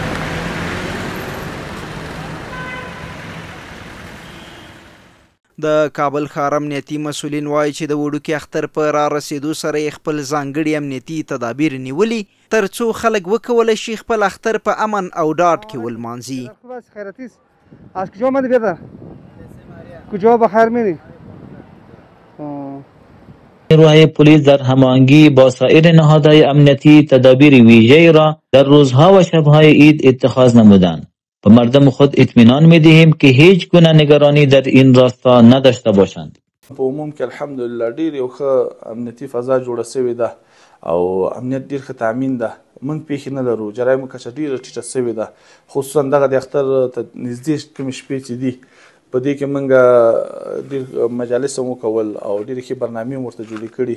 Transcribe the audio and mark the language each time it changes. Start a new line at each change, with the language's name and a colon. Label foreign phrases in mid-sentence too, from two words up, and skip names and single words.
Pashto: د کابل ښار امنیتي مسؤلین وایي چې د وړوکي اختر په را رسېدو سره یې خپل ځانګړي امنیتي تدابیر نیولي تر څو خلک وکولی شي خپل اختر په امن او ډاډ کې ولمانځي.
Persian: از کجا آمدی بیادر؟ کجا بخیر میری؟ نیروهای پلیس در هماهنگی با سایر نهادهای امنیتی تدابیر ویژه‌ای را در روزها و شبهای عید اتخاذ نمودند. به مردم خود اطمینان می‌دهیم که هیچ گونه نگرانی در این راستا نداشته باشند.
Pashto: په عموم کې الحمدلله ډېر یو ښه امنیتي فضا جوړه سوې ده او امنیت ډېر ښه تامین ده. موږ پیښې نه لرو، جرایمو کچه ډېره ټیټه سوې ده، خصوصا دغه د اختر ته نږدې کومې شپې چې دي په دې کې موږ ډېر مجالس هم وکول او ډېرې ښې برنامې هم ورته جوړې کړي.